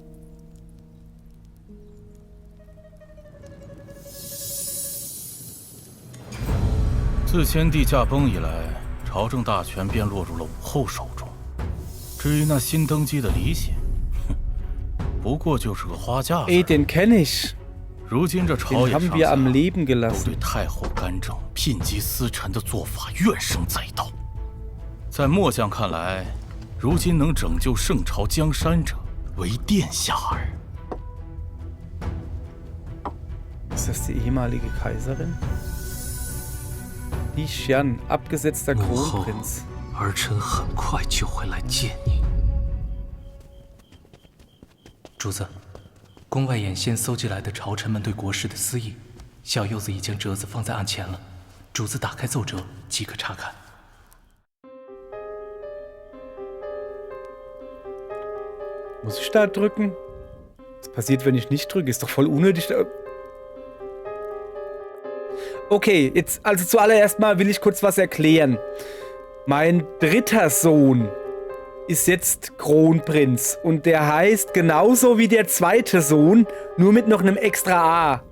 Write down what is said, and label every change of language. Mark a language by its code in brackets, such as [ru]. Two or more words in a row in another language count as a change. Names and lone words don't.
[zh] 自先帝驾崩以来，朝政大权便落入了武后手中。至于那新登基的李显，不过就是个花架子。 [de] Ey, den kenne ich. [zh] 如今这朝 [de] Den [zh] 野 [de] haben [zh] 上 [de] wir [zh] 下 [de] am Leben [zh] 都 [de] gelassen. [zh] 对太后干政、聘姬司臣的做法怨声载道。在末将看来，如今能拯救圣朝江山者，唯殿下耳。 [de] Ist das die ehemalige Kaiserin? Li Xian, abgesetzter [zh] 母后 [de] Kronprinz. [zh] 儿臣很快就会来见你。主子，宫外眼线搜集来的朝臣们对国事的私议，小柚子已将折子放在案前了。主子打开奏折即可查看。 [de] Muss ich da drücken? Was passiert, wenn ich nicht drücke? Ist doch voll unnötig. Okay, jetzt, also zuallererst mal will ich kurz was erklären. Mein dritter Sohn ist jetzt Kronprinz und der heißt genauso wie der zweite Sohn, nur mit noch einem extra A.